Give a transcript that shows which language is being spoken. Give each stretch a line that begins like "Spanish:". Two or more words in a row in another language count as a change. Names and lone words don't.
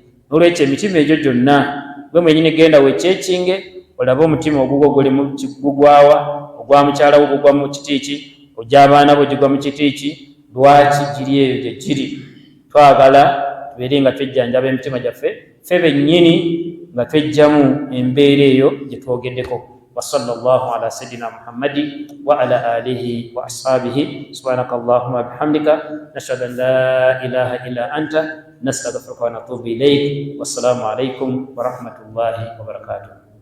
Ganda: N'olwekyo emitima egyo gyonna gwe mwenyini genda wekyekinge olabe omutima ogugwo guli mu kigugwawa, ogwa mukyala wo gugwa mu kitiiki, ogw'abaana bo gigwa mu kitiiki. Lwaki giri eyo gye giri? Twagala tubeere nga twejjanjaba emitima gyaffe ffe bennyini nga twejjamu embeera eyo gye twogeddeko.
Arabic: وصلى الله على سيدنا محمد وعلى آله وأصحابه. سبحانك اللهم وبحمدك نشهد أن لا إله إلا أنت نستغفرك ونتوب إليك. والسلام عليكم ورحمة الله وبركاته.